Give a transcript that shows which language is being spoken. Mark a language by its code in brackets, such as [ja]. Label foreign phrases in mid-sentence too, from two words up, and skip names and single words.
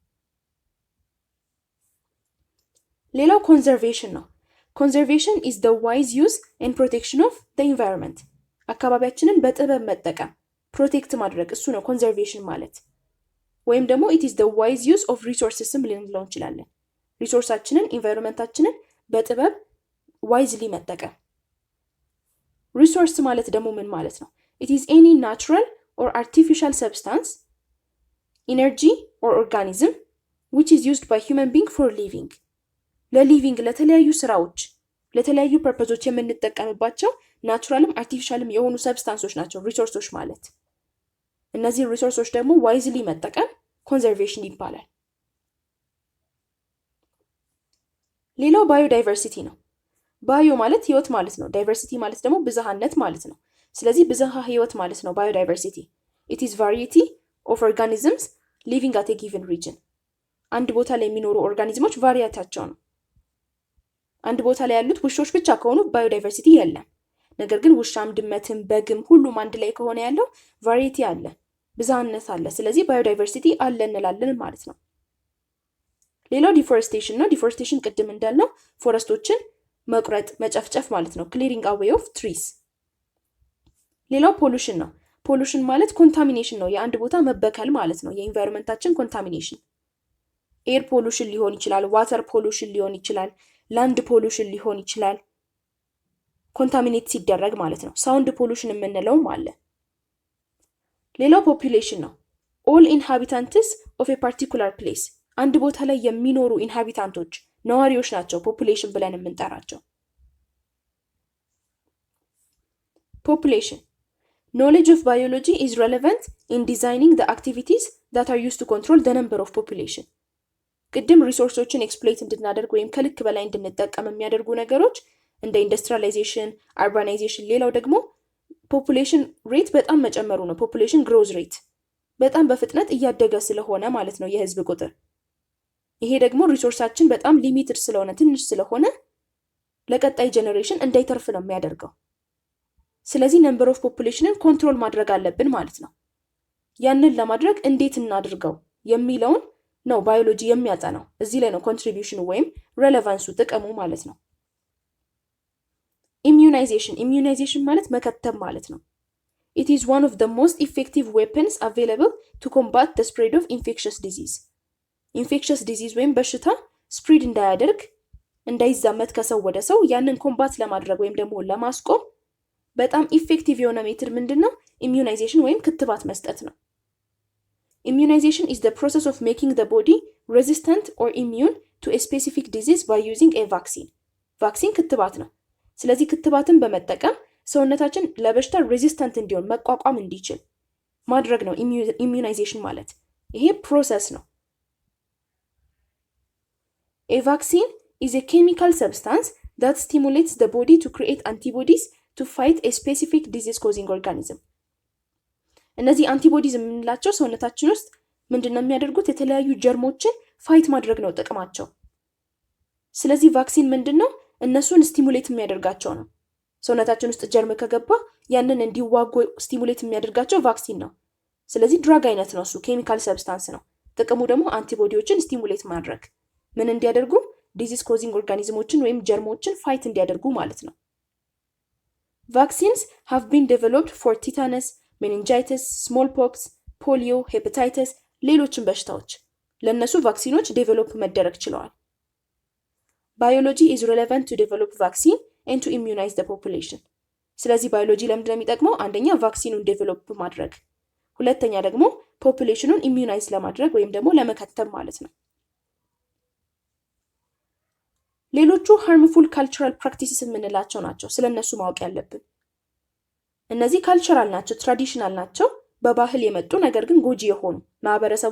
[am] ሌላው ኮንዘርቬሽን ነው። ኮንዘርቬሽን [en] is the wise use and protection of the environment [am] አካባቢያችንን በጥበብ መጠቀም ፕሮቴክት ማድረግ፣ እሱ ነው ኮንዘርቬሽን ማለት። ወይም ደግሞ [en] it is the wise use of resourcesም [am] ልንለው እንችላለን። ሪሶርሳችንን ኢንቫይሮንመንታችንን በጥበብ ዋይዝሊ መጠቀም። ሪሶርስ ማለት ደግሞ ምን ማለት ነው? [en] it is any natural or artificial substance, energy or organism which is used by human being for living [am] ለሊቪንግ ለተለያዩ ስራዎች ለተለያዩ ፐርፐዞች የምንጠቀምባቸው ናቹራልም አርቲፊሻልም የሆኑ ሰብስታንሶች ናቸው ሪሶርሶች ማለት። እነዚህ ሪሶርሶች ደግሞ ዋይዝሊ መጠቀም ኮንዘርቬሽን ይባላል። ሌላው ባዮዳይቨርሲቲ ነው። ባዮ ማለት ህይወት ማለት ነው። ዳይቨርሲቲ ማለት ደግሞ ብዝሃነት ማለት ነው። ስለዚህ ብዝሃ ህይወት ማለት ነው ባዮዳይቨርሲቲ። [en] it is variety of organisms living at a given region [am] አንድ ቦታ ላይ የሚኖሩ ኦርጋኒዝሞች ቫሪያታቸው ነው። አንድ ቦታ ላይ ያሉት ውሾች ብቻ ከሆኑ ባዮዳይቨርሲቲ የለም። ነገር ግን ውሻም ድመትም በግም ሁሉም አንድ ላይ ከሆነ ያለው ቫሪቲ አለ፣ ብዝሃነት አለ። ስለዚህ ባዮዳይቨርሲቲ አለ እንላለን ማለት ነው። ሌላው ዲፎሬስቴሽን ነው። ዲፎሬስቴሽን ቅድም እንዳልነው ፎረስቶችን መቁረጥ መጨፍጨፍ ማለት ነው፣ [en] clearing away of trees። [am] ሌላው ፖሉሽን ነው። ፖሉሽን ማለት ኮንታሚኔሽን ነው፣ የአንድ ቦታ መበከል ማለት ነው፣ የኢንቫይሮንመንታችን ኮንታሚኔሽን። [en] air pollution [am] ሊሆን ይችላል፣ [en] water pollution [am] ሊሆን ይችላል፣ [en] land pollution [am] ሊሆን ይችላል፣ ኮንታሚኔት ሲደረግ ማለት ነው። [en] sound pollution [am] የምንለውም አለ። ሌላው ፖፑሌሽን ነው። [en] all inhabitants of a particular place [am] አንድ ቦታ ላይ የሚኖሩ ኢንሃቢታንቶች ነዋሪዎች ናቸው ፖፑሌሽን ብለን የምንጠራቸው። [en] ፖፑሌሽን knowledge of biology is relevant in designing the activities that are used to control the number of population [am] ቅድም ሪሶርሶችን ኤክስፕሎይት እንድናደርግ ወይም ከልክ በላይ እንድንጠቀም የሚያደርጉ ነገሮች እንደ ኢንዱስትሪያላይዜሽን፣ አርባናይዜሽን። ሌላው ደግሞ [en] population rate [am] በጣም መጨመሩ ነው። [en] population growth rate [am] በጣም በፍጥነት እያደገ ስለሆነ ማለት ነው የህዝብ ቁጥር። ይሄ ደግሞ ሪሶርሳችን በጣም ሊሚትድ ስለሆነ ትንሽ ስለሆነ ለቀጣይ ጀነሬሽን እንዳይተርፍ ነው የሚያደርገው። ስለዚህ [en] number of populationን [am] ኮንትሮል ማድረግ አለብን ማለት ነው። ያንን ለማድረግ እንዴት እናድርገው የሚለውን ነው ባዮሎጂ የሚያጠናው። እዚህ ላይ ነው ኮንትሪቢዩሽኑ ወይም ሬሌቫንሱ ጥቅሙ ማለት ነው። ኢሚዩናይዜሽን ማለት መከተብ ማለት ነው። [en] it is one of the most effective weapons available to combat the spread of infectious disease [am] ወይም በሽታ ስፕሪድ እንዳያደርግ እንዳይዛመት ከሰው ወደ ሰው ያንን ኮምባት ለማድረግ ወይም ደግሞ ለማስቆም በጣም ኢፌክቲቭ የሆነ ሜትድ ምንድነው? ኢሚዩናይዜሽን ወይም ክትባት መስጠት ነው። [en] Immunization is the process of making the body resistant or immune to a specific disease by using a vaccine. [am] ቫክሲን ክትባት ነው። ስለዚህ ክትባትን በመጠቀም ሰውነታችን ለበሽታ ሬዚስታንት እንዲሆን መቋቋም እንዲችል ማድረግ ነው ኢሚዩናይዜሽን ማለት። ይሄ ፕሮሰስ ነው። [en] A vaccine is a chemical substance that stimulates the body to create antibodies to fight a specific disease-causing organism. [am] እነዚህ አንቲቦዲዝ የምንላቸው ሰውነታችን ውስጥ ምንድነው የሚያደርጉት? የተለያዩ ጀርሞችን ፋይት ማድረግ ነው ጥቅማቸው። ስለዚህ ቫክሲን ምንድነው? እነሱን ስቲሙሌት የሚያደርጋቸው ነው። ሰውነታችን ውስጥ ጀርም ከገባ ያንን እንዲዋጉ ስቲሙሌት የሚያደርጋቸው ቫክሲን ነው። ስለዚህ ድራግ አይነት ነው፣ እሱ [en] chemical substance [am] ነው። ጥቅሙ ደግሞ አንቲቦዲዎችን ስቲሙሌት ማድረግ፣ ምን እንዲያደርጉ? [en] disease causing [am] ኦርጋኒዝሞችን ወይም ጀርሞችን ፋይት እንዲያደርጉ ማለት ነው። ቫክሲንስ [en] have been developed for tetanus, meningitis, smallpox, polio, hepatitis [am] ሌሎችን በሽታዎች ለነሱ ቫክሲኖች ዴቨሎፕ መደረግ ችለዋል። [en] Biology is relevant to develop vaccine and to immunize the population. [am] ስለዚህ ባዮሎጂ ለምንድን ነው የሚጠቅመው? አንደኛ ቫክሲኑን ዴቨሎፕ ማድረግ፣ ሁለተኛ ደግሞ ፖፑሌሽኑን ኢሚዩናይዝ ለማድረግ ወይም ደግሞ ለመከተብ ማለት ነው። ሌሎቹ [en] harmful cultural practices [am] የምንላቸው ናቸው። ስለነሱ ማወቅ ያለብን እነዚህ ካልቸራል ናቸው፣ ትራዲሽናል ናቸው፣ በባህል የመጡ ነገር ግን ጎጂ የሆኑ ማህበረሰቡ